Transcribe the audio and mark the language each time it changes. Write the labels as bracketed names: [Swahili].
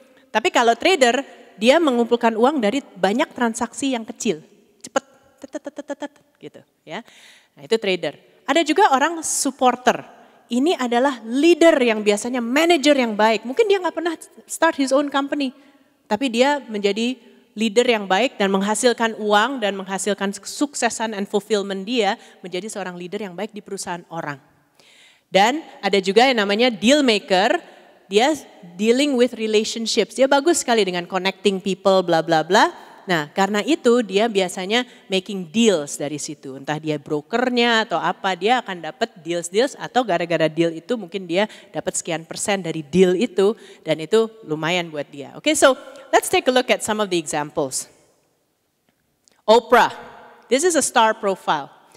[Indonesian] Tapi kalau trader, dia mengumpulkan uang dari banyak transaksi yang kecil. Cepet, gitu ya. Nah itu trader. Ada juga orang supporter. Ini adalah leader yang biasanya manager yang baik. Mungkin dia nggak pernah [English] start his own company. [Indonesian] Tapi dia menjadi leader yang baik dan menghasilkan uang dan menghasilkan kesuksesan [English] and fulfillment [Indonesian] dia menjadi seorang leader yang baik di perusahaan orang. Dan ada juga yang namanya deal maker. Dia [English] dealing with relationships. [Indonesian] Dia bagus sekali dengan [English] connecting people [Indonesian] bla bla bla. Nah karena itu dia biasanya [English] making deals [Indonesian] dari situ. Entah dia brokernya atau apa, dia akan dapat deals atau gara-gara deal itu mungkin dia dapat sekian persen dari deal itu. Dan itu lumayan buat dia. [English] Okay, so let's take a look at some of the examples. Oprah, this is a star profile.